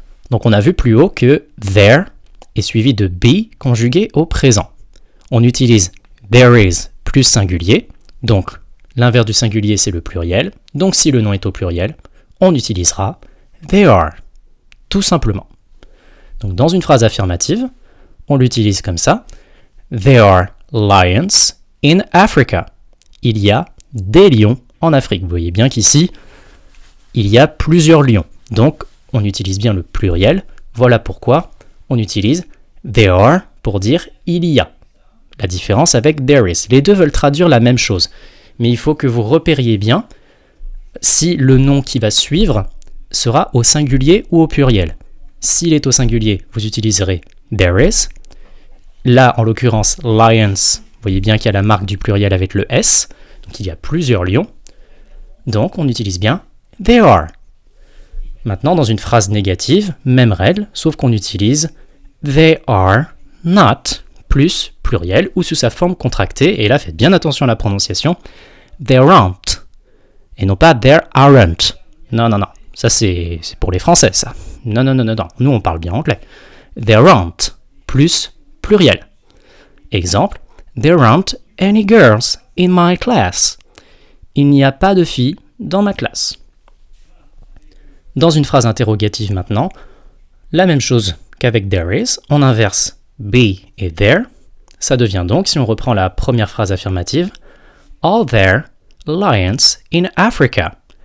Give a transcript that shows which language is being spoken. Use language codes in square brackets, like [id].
[fr] Donc, on a vu plus haut que there est suivi de be conjugué au présent. On utilise there is plus singulier. Donc, l'inverse du singulier, c'est le pluriel. Donc, si le nom est au pluriel, on utilisera they are. Tout simplement. Donc, dans une phrase affirmative, on l'utilise comme ça. [en] There are lions in Africa. [fr] Il y a des lions en Afrique. Vous voyez bien qu'ici, il y a plusieurs lions. Donc, on utilise bien le pluriel. Voilà pourquoi on utilise there are pour dire il y a. La différence avec there is. Les deux veulent traduire la même chose. Mais il faut que vous repériez bien si le nom qui va suivre sera au singulier ou au pluriel. S'il est au singulier, vous utiliserez there is. Là, en l'occurrence, lions, vous voyez bien qu'il y a la marque du pluriel avec le S. Donc, il y a plusieurs lions. Donc, on utilise bien there are. Maintenant, dans une phrase négative, même règle, sauf qu'on utilise they are not plus pluriel ou sous sa forme contractée. Et là, faites bien attention à la prononciation. [en] There aren't. [fr] Et non pas there aren't. Non. Ça, c'est pour les Français, ça. Non. Nous, on parle bien anglais. [en] There aren't [fr] plus pluriel. Exemple, [en] there aren't any girls in my class. [fr] Il n'y a pas de filles dans ma classe. Dans une phrase interrogative maintenant, la même chose qu'avec there is, on inverse be et there. Ça devient donc, si on reprend la première phrase affirmative, [en] are there lions in Africa?